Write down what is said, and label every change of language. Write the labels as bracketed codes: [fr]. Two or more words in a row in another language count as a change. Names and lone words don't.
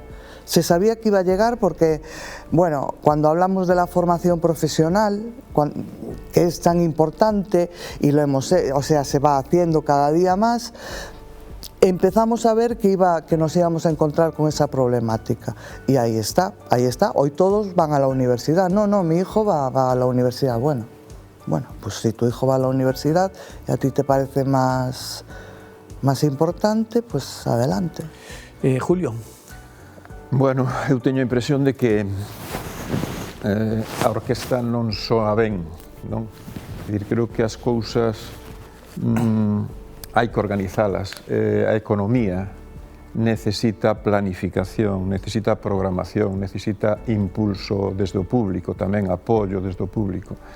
[es] Se sabía que iba a llegar porque, bueno, cuando hablamos de la formación profesional, que es tan importante y se va haciendo cada día más, empezamos a ver que nos íbamos a encontrar con esa problemática. Y ahí está. Hoy todos van a la universidad. No, mi hijo va a la universidad. Bueno, pues si tu hijo va a la universidad y a ti te parece más importante, pues adelante. Julio. [gl] Bueno, eu teño a impresión de que a orquesta non soa ben, non? Creo que as cousas hai que organizalas. A economía necesita planificación, necesita programación, necesita impulso desde o público, tamén apoio desde o público.